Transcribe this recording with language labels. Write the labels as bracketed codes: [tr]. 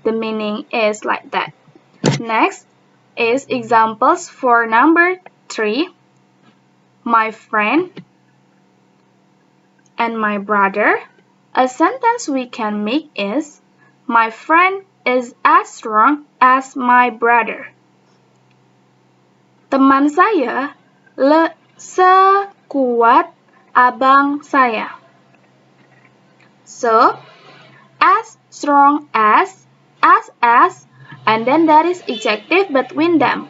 [en] The meaning is like that. Next is examples for number 3. My friend and my brother. A sentence we can make is, my friend is as strong as my brother. [id] Teman saya sekuat abang saya. [en] So, as strong as, and then there is adjective between them.